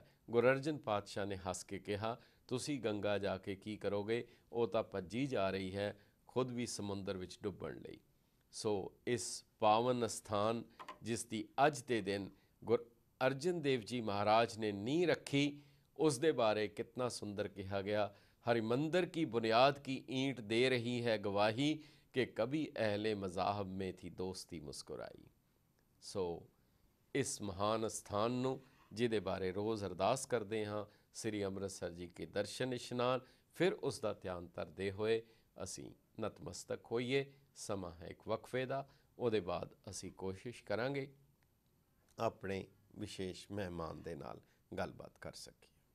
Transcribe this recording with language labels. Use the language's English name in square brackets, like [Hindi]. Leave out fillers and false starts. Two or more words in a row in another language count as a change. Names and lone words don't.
[Punjabi] ਗੁਰੂ ਅਰਜਨ ਪਾਤਸ਼ਾਹ ਨੇ ਹੱਸ ਕੇ ਕਿਹਾ, ਤੁਸੀਂ ਗੰਗਾ ਜਾ ਕੇ ਕੀ ਕਰੋਗੇ, ਉਹ ਤਾਂ ਭੱਜੀ ਜਾ ਰਹੀ ਹੈ, ਖੁਦ ਵੀ ਸਮੁੰਦਰ ਵਿੱਚ ਡੁੱਬਣ ਲਈ। ਸੋ ਇਸ ਪਾਵਨ ਅਸਥਾਨ ਜਿਸ ਦੀ ਅੱਜ ਦੇ ਦਿਨ ਗੁਰੂ ਅਰਜਨ ਦੇਵ ਜੀ ਮਹਾਰਾਜ ਨੇ ਨੀਂਹ ਰੱਖੀ, ਉਸ ਦੇ ਬਾਰੇ ਕਿਤਨਾ ਸੁੰਦਰ ਕਿਹਾ ਗਿਆ, [Hindi] हरिमंदर की बुनियाद की ईंट दे रही है गवाही कि कभी अहले मज़ाहब में थी दोस्ती मुस्कुराई। सो इस महान स्थान [Punjabi] ਨੂੰ ਜਿਹਦੇ ਬਾਰੇ ਰੋਜ਼ ਅਰਦਾਸ ਕਰਦੇ ਹਾਂ, ਸ੍ਰੀ ਅੰਮ੍ਰਿਤਸਰ ਜੀ ਕੇ ਦਰਸ਼ਨ ਇਸ਼ਨਾਨ, ਫਿਰ ਉਸ ਦਾ ਧਿਆਨ ਧਰਦੇ ਹੋਏ ਅਸੀਂ ਨਤਮਸਤਕ ਹੋਈਏ। ਸਮਾਂ ਹੈ ਇੱਕ ਵਕਫੇ ਦਾ, ਉਹਦੇ ਬਾਅਦ ਅਸੀਂ ਕੋਸ਼ਿਸ਼ ਕਰਾਂਗੇ ਆਪਣੇ ਵਿਸ਼ੇਸ਼ ਮਹਿਮਾਨ ਦੇ ਨਾਲ ਗੱਲਬਾਤ ਕਰ ਸਕੀਏ।